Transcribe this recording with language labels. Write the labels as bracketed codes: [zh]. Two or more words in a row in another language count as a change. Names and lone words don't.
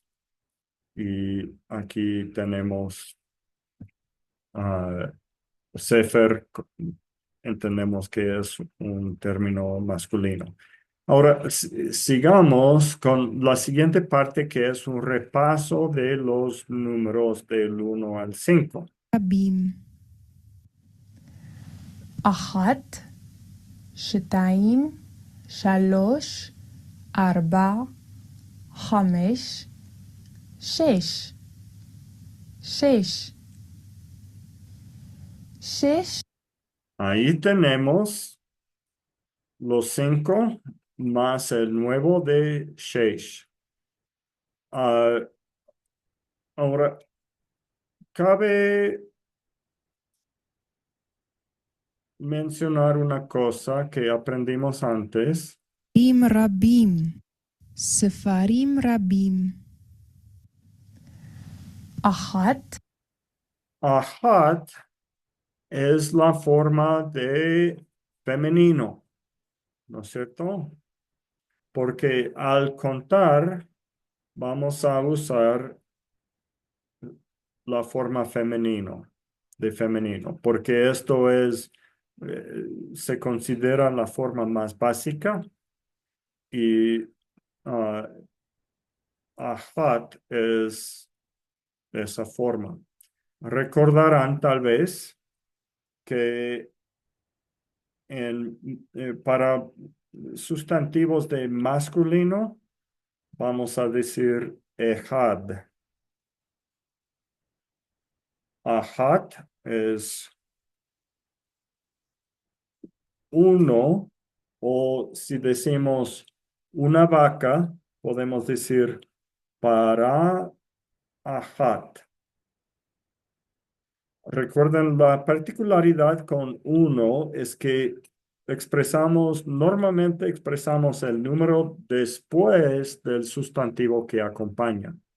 [es] Y aquí tenemos Sefer, entendemos que es un término masculino. Ahora, sigamos con la siguiente parte que es un repaso de los números del 1 al 5. [he] רבים, אחת, שתיים, שלוש, ארבע, חמש, שש. שש. שש. [es] Ahí tenemos los 5 más el nuevo de Sheish. Ahora, cabe mencionar una cosa que aprendimos antes. [he] ספרים רבים, ספרים רבים, אחת, [es] Ahat es la forma de femenino, ¿no es cierto? Porque al contar vamos a usar la forma de femenino, porque esto se considera la forma más básica y Ahat es esa forma. Recordarán tal vez que para sustantivos de masculino vamos a decir ehad. Ahat es uno, o si decimos una vaca, podemos decir para ahat. Recuerden, la particularidad con uno es que normalmente expresamos el número después del sustantivo que acompaña.